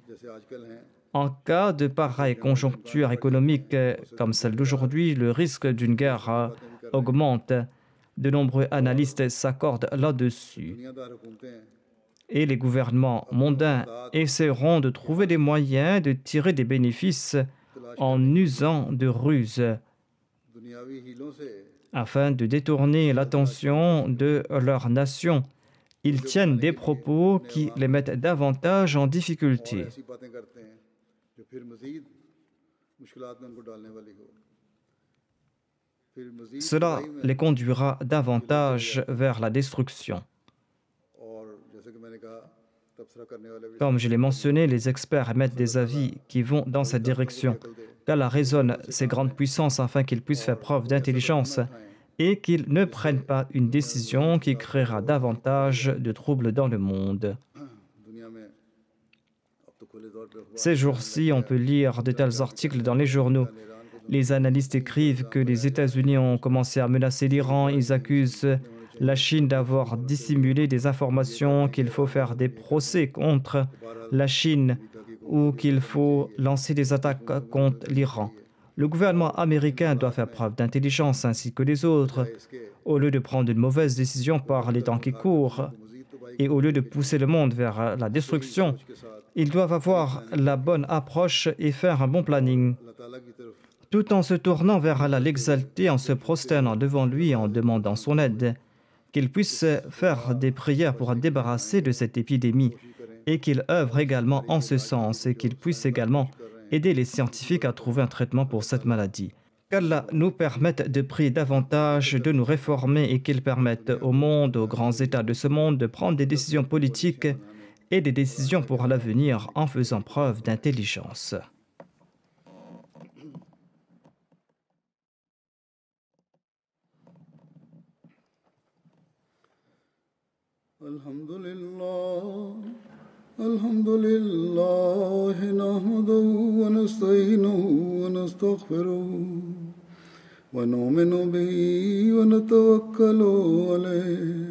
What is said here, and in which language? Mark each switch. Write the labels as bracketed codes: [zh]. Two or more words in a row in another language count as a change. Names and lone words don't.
[fr] En cas de pareille conjoncture économique comme celle d'aujourd'hui, le risque d'une guerre augmente. De nombreux analystes s'accordent là-dessus. Et les gouvernements mondains essaieront de trouver des moyens de tirer des bénéfices en usant de ruses [ur] دنیاوی حیلوں سے [fr] afin de détourner l'attention de leur nation. Ils tiennent des propos qui les mettent davantage en और difficulté. [ur] ایسی باتیں کرتے ہیں جو پھر مزید مشکلات میں ان کو ڈالنے والی ہو پھر مزید [fr] Cela [ur] تباہی میں [fr] les conduira davantage vers la destruction. [ur] اور جیسے کہ میں نے کہا تبصرہ کرنے والے بھی [fr] Comme je l'ai mentionné, les experts émettent des avis qui vont dans cette direction. Qu'Allah raisonne ces grandes puissances afin qu'ils puissent faire preuve d'intelligence et qu'ils ne prennent pas une décision qui créera davantage de troubles dans le monde. [ur] دنیا میں اب تو کھلے طور پہ [fr] Ces jours-ci, on peut lire de tels articles dans les journaux. Les analystes écrivent que les États-Unis ont commencé à menacer l'Iran. Ils accusent la Chine d'avoir dissimulé des informations, qu'il faut faire des procès contre la Chine ou qu'il faut lancer des attaques contre l'Iran. Le gouvernement américain doit faire preuve d'intelligence ainsi que les autres. Au lieu de prendre une mauvaise décision par les temps qui courent et au lieu de pousser le monde vers la destruction, ils doivent avoir la bonne approche et faire un bon planning. [ur] اللہ تعالیٰ کی طرف [fr] Tout en se tournant vers Allah, l'exalter, en se prosternant devant lui et en demandant son aide, qu'il puisse faire des prières pour être débarrassé de cette épidémie et qu'il œuvre également en ce sens et qu'il puisse également aider les scientifiques à trouver un traitement pour cette maladie. Qu'Allah nous permette de prier davantage, de nous réformer et qu'il permette au monde, aux grands États de ce monde, de prendre des décisions politiques et des décisions pour l'avenir en faisant preuve d'intelligence. [ar] الحمد لله نحمده ونستعينه ونستغفره ونؤمن به ونتوكل عليه